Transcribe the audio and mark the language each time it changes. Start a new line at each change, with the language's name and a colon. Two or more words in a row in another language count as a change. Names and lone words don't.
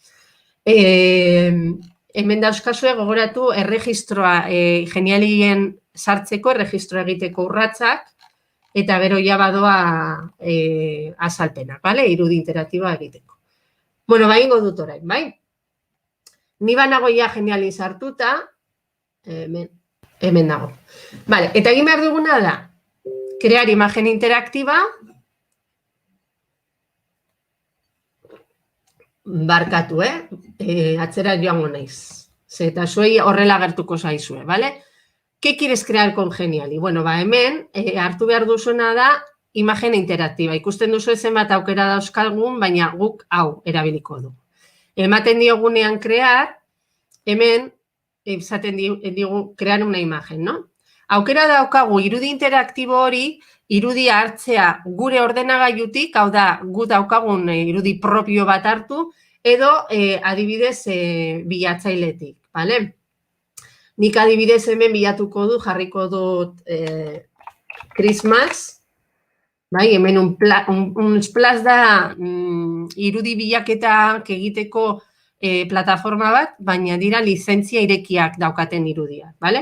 Basque: Hemen dauzkazue gogoratu erregistroa Genialien sartzeko, erregistroa egiteko urratsak, eta gero ja badoa azalpenak, bale? Irudi interaktiboa egiteko. Bueno, ingo dut orain, bai? Ni banago ja Genialin sartuta, hemen dago. Bale, eta egin behar duguna da,
Spanish: crear imagen interaktiba,
Basque: barkatu, atzera joango naiz. Eta zuei horrela gertuko zaizue, bale?
Spanish: ¿Qué quieres crear con Geniali?
Basque: Bueno, hemen hartu behar duzuna da
Spanish: imagen interaktiba.
Basque: Ikusten duzu zenbat aukera dauzkalgun, baina guk hau erabiliko du. Ematen diogunean crear, hemen esaten digu
Spanish: crear una imagen, no?
Basque: Aukera daukagu irudi interaktibo hori, irudia hartzea gure ordenagailutik, hau da, gu daukagun irudi propio bat hartu, edo adibidez bilatzailetik, bale? Nik adibidez hemen bilatuko du, jarriko dut Christmas, hemen
English: un splash
Basque: da irudi bilaketak egiteko plataforma bat, baina dira lizentzia irekiak daukaten irudiak, bale?